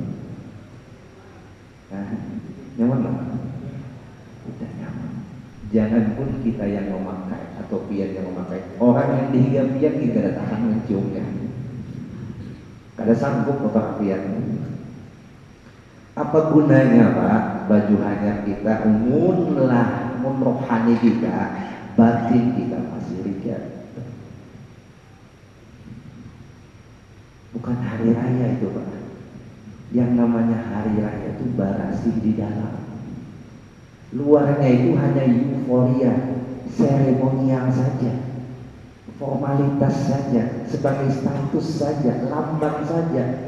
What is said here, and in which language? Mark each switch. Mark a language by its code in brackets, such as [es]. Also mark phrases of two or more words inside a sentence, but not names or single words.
[id] Nyaman lah? Udah nyaman. [bjn] Jangan pun kita yang memakai atau pian yang memakai, orang yang dihiga pian kita ada tahan menciumnya, kada sanggup otak pian. [id] Apa Apa gunanya Pak baju hanyar kita, [bjn] mun rohani kita, batin kita masih rigat. [id] Bukan hari raya itu Pak. [bjn] Yang namanya hari raya itu barasih di dalam. [id] Luarnya itu hanya euforia, seremonial saja, formalitas saja, sebagai status saja, lambang saja.